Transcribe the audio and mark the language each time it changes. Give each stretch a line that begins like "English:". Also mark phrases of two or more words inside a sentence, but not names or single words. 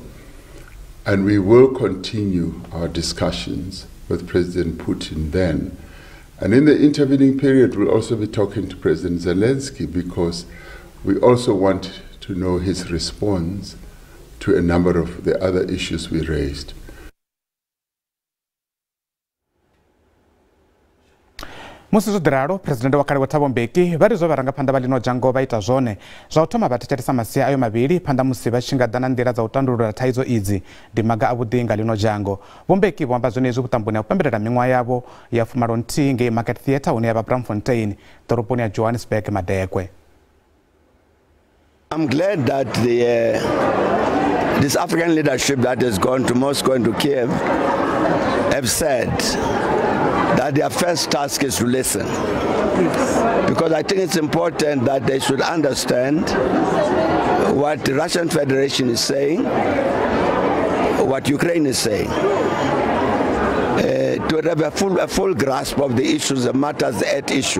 English: And we will continue our discussions with President Putin then. And in the intervening period, we'll also be talking to President Zelensky, because we also want to know his response to a number of the other issues we raised.
Venda: musi zwo ḓiralo president wa kale wa Thabo Mbeki vha ri zwo vharangaphanḓa vha ḽino dzhango vha ita zwone zwa u thoma vha thetshelesa masia ayo mavhili phanḓa musi vha tshi nga ḓa na nḓila dza u tandulula thaidzo idzi ndi maga a vhuḓi nga ḽino dzhango. Vho Mbeki vho amba zwenezwi vhuṱamboni ha u pembelela miṅwaha yavho ya 19 ngei Market Theatre hune ya vha Braamfontein ḓoroboni ya Johannesburg Madekwe.
English: I'm glad that this African leadership that has gone to Moscow and to Kiev have said that their first task is to listen. Because I think it's important that they should understand what the Russian Federation is saying, what Ukraine is saying, to have a full grasp of the issues, the matters at issue.